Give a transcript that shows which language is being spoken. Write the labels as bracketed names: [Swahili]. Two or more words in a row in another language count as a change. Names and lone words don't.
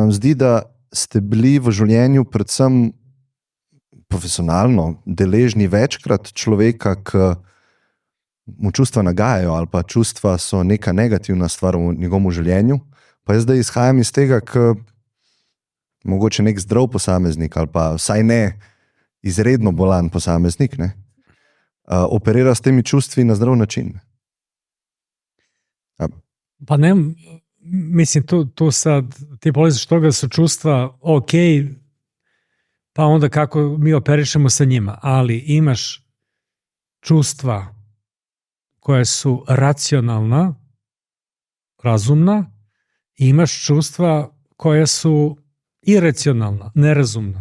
[Slovenian] vam zdi, da ste bili v življenju predvsem profesionalno deležni večkrat človeka, ki mu čustva nagajajo ali pa čustva so neka negativna stvar v njegovem življenju, pa jaz zdaj izhajam iz tega, ki mogoče nek zdrav posameznik ali pa vsaj ne izredno bolan posameznik, ne, operira s temi čustvi na zdrav način. [Serbian] Pa ne, mislim, tu sad ti polaziš toga da su čustva ok, pa onda kako mi operišemo sa njima, ali imaš čustva koja su racionalna, razumna, i imaš čustva koja su iracionalna, nerazumna.